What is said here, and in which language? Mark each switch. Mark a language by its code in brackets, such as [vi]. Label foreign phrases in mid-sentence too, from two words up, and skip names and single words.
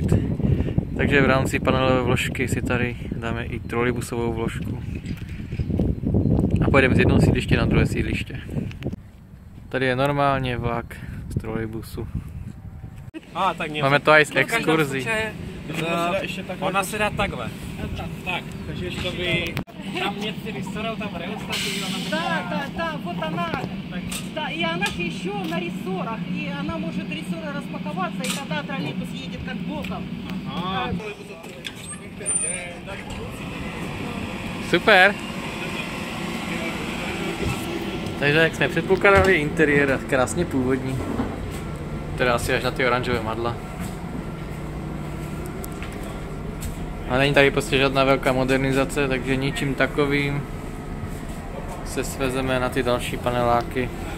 [cs] Takže v rámci panelové vložky si tady dáme i trolejbusovou vložku. A pojedeme z jednoho sídliště na druhé sídliště. Tady je normálně vlak z trolejbusu. Máme to i z exkurzí. Ona se dá takhle. Tak, takže to by... [ru] Там нет рессоров, там рельса. Да, вот она. Да, и она же еще на рессорах, и она может рессоры распаковаться, и тогда троллейбус едет как боком. [cs] Super! Takže jak jsme předpokládali, interiér krásně původní. Teda asi až na ty oranžové madla. A není tady prostě žádná velká modernizace, takže ničím takovým se svezeme na ty další paneláky.